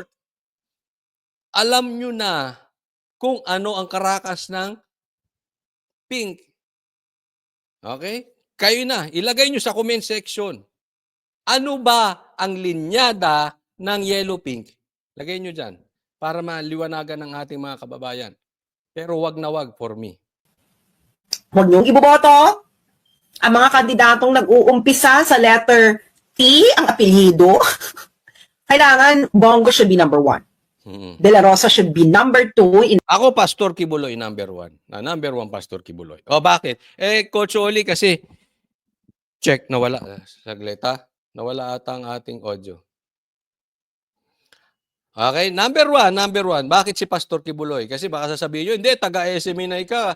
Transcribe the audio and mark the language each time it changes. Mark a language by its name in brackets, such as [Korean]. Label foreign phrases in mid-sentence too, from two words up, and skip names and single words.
[Filipino] Alam niyo na kung ano ang karakas ng pink. Okay? Kayo na, ilagay niyo sa comment section. Ano ba ang linyada ng yellow pink? Lagay niyo dyan para maliwanagan ng ating mga kababayan. Pero wag na wag [English] for me. [Filipino] Huwag niyong iboboto ang mga kandidatong nag-uumpisa sa letter T, ang apelyido. [English] Kailangan Bongo should be number 1. De La Rosa should be number 2. [Filipino] Ako, Pastor Kibuloy, number 1. Number 1, Pastor Kibuloy. O, bakit? Coach Oli, kasi, check, nawala. Saglit, ha? Nawala ata ang ating audio. Okay, number 1. Bakit si Pastor Kibuloy? Kasi baka sasabihin nyo, hindi, taga-SMNI ka.